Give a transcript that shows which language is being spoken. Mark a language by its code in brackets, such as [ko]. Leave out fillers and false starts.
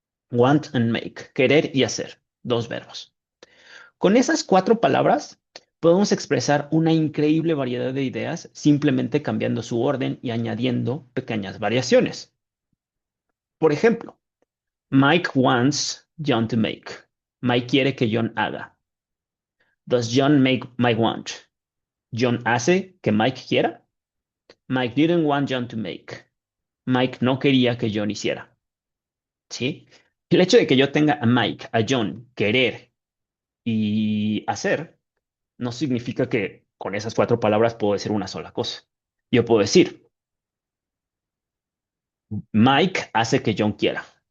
[en] Want and make, [es] querer y hacer, dos verbos. Con esas cuatro palabras podemos expresar una increíble variedad de ideas simplemente cambiando su orden y añadiendo pequeñas variaciones. Por ejemplo, [en] Mike wants John to make. [es] Mike quiere que John haga. [en] Does John make Mike want? [es] John hace que Mike quiera. [en] Mike didn't want John to make. [es] Mike no quería que John hiciera. ¿Sí? El hecho de que yo tenga a Mike, a John, querer y hacer, no significa que con esas cuatro palabras puedo decir una sola cosa. Yo puedo decir, Mike hace que John quiera.